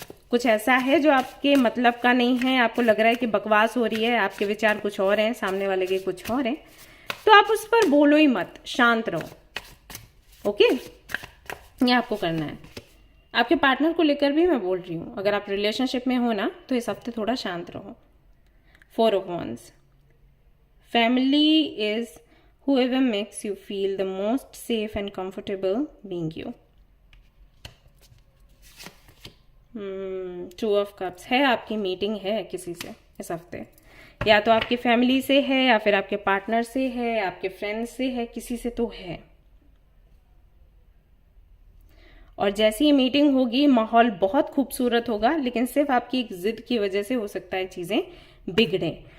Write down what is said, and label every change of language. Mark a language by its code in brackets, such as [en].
[hi] कुछ ऐसा है जो आपके मतलब का नहीं है, आपको लग रहा है कि बकवास हो रही है, आपके विचार कुछ और हैं, सामने वाले के कुछ और हैं, तो आप उस पर बोलो ही मत, शांत रहो। ओके, ये आपको करना है। आपके पार्टनर को लेकर भी मैं बोल रही हूँ, अगर आप रिलेशनशिप में हो ना, तो इस हफ्ते थोड़ा शांत रहो। 4 of wands, [en] family is whoever makes you feel the most safe and comfortable being you. [hi] Two of cups है, आपकी मीटिंग है किसी से इस हफ्ते, या तो आपकी फैमिली से है, या फिर आपके पार्टनर से है, आपके फ्रेंड्स से है, किसी से तो है। और जैसी ये मीटिंग होगी माहौल बहुत खूबसूरत होगा, लेकिन सिर्फ आपकी एक जिद की वजह से हो सकता है चीजें बिगड़े।